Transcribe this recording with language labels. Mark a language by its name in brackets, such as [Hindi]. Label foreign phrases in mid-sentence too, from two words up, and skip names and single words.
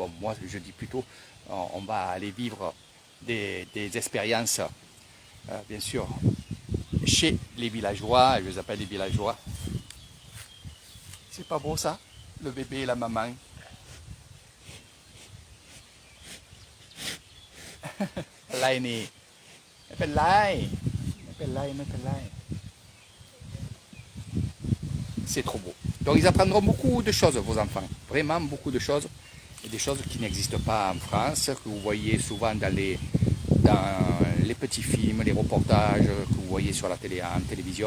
[French] Bon, moi je dis plutôt, on va aller vivre des expériences, bien sûr, chez les villageois. Je les appelle les villageois. C'est pas beau ça, le bébé et la maman. Lai ni, [Thai] ไม่เป็นไรไม่เป็นไรไม่เป็นไร [French] C'est trop beau. Donc ils apprendront beaucoup de choses, vos enfants. Vraiment beaucoup de choses. Et des choses qui n'existent pas en France, que vous voyez souvent dans les petits films, les reportages que vous voyez sur la télé, en télévision.